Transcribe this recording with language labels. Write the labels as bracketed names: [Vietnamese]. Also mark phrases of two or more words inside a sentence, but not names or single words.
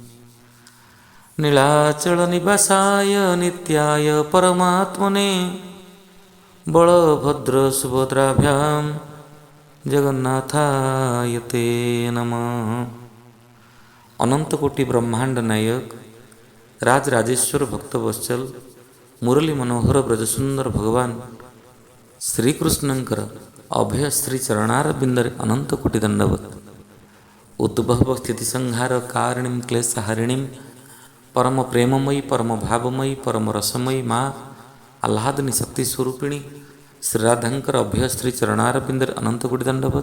[Sanskrit] नीलाचलनिवासाय नित्याय परमात्मने बलभद्रसुभद्राभ्यां जगन्नाथाय ते नमः। अनंतकोटि ब्रह्मांड नायक राजराजेश्वर भक्तवत्सल मुरली मनोहर ब्रजसुंदर [Odia] भगवान श्रीकृष्णଙ୍କର ଅଭୟ ଶ୍ରୀ ଚରଣାରବିନ୍ଦରେ ଅନନ୍ତ କୋଟି ଦଣ୍ଡବତ। [Sanskrit] ଉଦ୍ଭବ ସ୍ଥିତି ସଂହାର କାରିଣୀଂ କ୍ଲେଶହାରିଣୀଂ ପରମ ପ୍ରେମମୟୀ ପରମ ଭାବମୟୀ ପରମ ରସମୟୀ ମା ଆହ୍ଲାଦିନୀ ଶକ୍ତି ସ୍ୱରୂପିଣୀ [Odia] ଶ୍ରୀରାଧାଙ୍କର ଅଭୟ ଶ୍ରୀ ଚରଣାରବିନ୍ଦରେ ଅନନ୍ତ କୋଟି ଦଣ୍ଡବତ।